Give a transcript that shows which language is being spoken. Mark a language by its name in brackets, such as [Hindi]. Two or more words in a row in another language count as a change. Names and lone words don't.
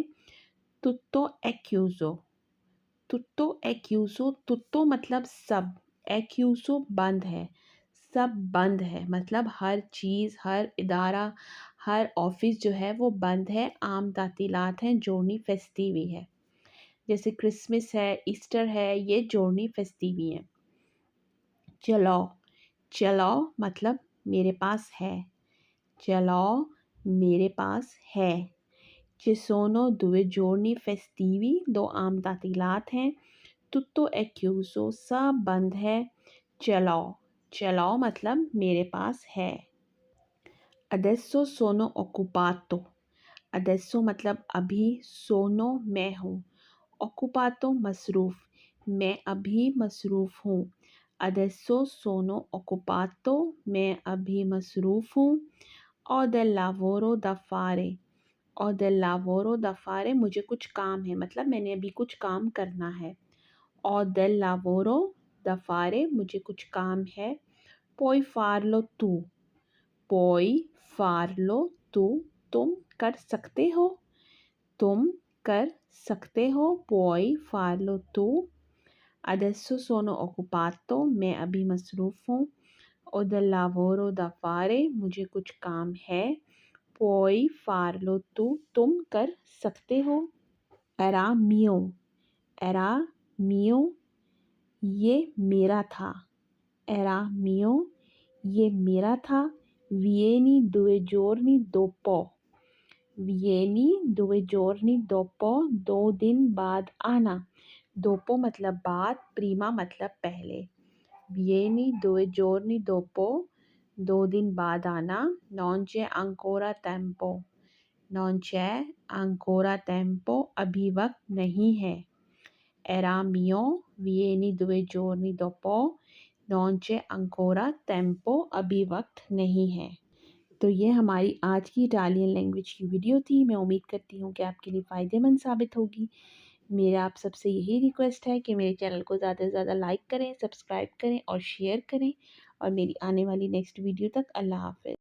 [Italian] tutto chiuso, tutto chiuso, [Urdu] तुत्तो مطلب سب، एक्यूजो بند ہے، سب بند ہے، مطلب ہر چیز، ہر ادارہ، ہر آفس جو ہے وہ بند ہے। عام تعطیلات ہیں, [Italian] giorni festivi [Urdu] ہے۔ جیسے کرسمس ہے، ایسٹر ہے، یہ [Italian] giorni festivi [Urdu] ہے. चलाओ، चलाओ مطلب میرے پاس ہے، चलाओ میرے پاس ہے। [Italian] Ci sono 2 giorni festivi, 2 [Urdu] عام تعطیلات ہیں. [Italian] Tutto è chiuso, [Urdu] سب بند ہے. चलाओ، चलाओ مطلب میرے پاس ہے। [Italian] Adesso sono occupato, [Urdu] adesso مطلب ابھی, sono میں ہوں, occupato مصروف، میں ابھی مصروف ہوں. [Italian] Adesso sono occupato, [Urdu] میں ابھی مصروف ہوں. [Italian] Ho del lavoro da fare, ho del lavoro da fare [Urdu] مجھے کچھ کام ہے، مطلب میں نے ابھی کچھ کام کرنا ہے. [Italian] Ho del lavoro da fare [Urdu] مجھے کچھ کام ہے. [Italian] Puoi farlo tu, puoi farlo tu [Urdu] تم کر سکتے ہو، تم کر سکتے ہو. [Italian] Puoi farlo tu। Adesso sono occupato, [Urdu] میں ابھی مصروف ہوں. [Italian] Ho del lavoro da fare [Urdu] مجھے کچھ کام ہے. [Italian] Puoi farlo tu [Urdu] تم کر سکتے ہو. [Italian] Era mio, era mio [Urdu] یہ میرا تھا, [Italian] era mio [Urdu] یہ میرا تھا. [Italian] Vieni 2 giorni dopo, vieni 2 giorni dopo [Urdu] 2 دن بعد آنا. dopo مطلب بعد، prima مطلب پہلے. [Italian] Vieni 2 giorni dopo [Urdu] 2 دن بعد آنا. [Italian] Non c'è ancora tempo, non c'è ancora tempo [Urdu] ابھی وقت نہیں ہے. [Italian] Era mio, vieni 2 giorni dopo, non c'è ancora tempo [Urdu] ابھی وقت نہیں ہے. تو یہ ہماری آج کی اٹالین لینگویج کی ویڈیو تھی. میں امید کرتی ہوں کہ آپ کے لیے فائدہ مند ثابت ہوگی۔ میرا آپ سب سے یہی ریکویسٹ ہے کہ میرے چینل کو زیادہ سے زیادہ لائک کریں، سبسکرائب کریں اور شیئر کریں. اور میری آنے والی نیکسٹ ویڈیو تک اللہ حافظ.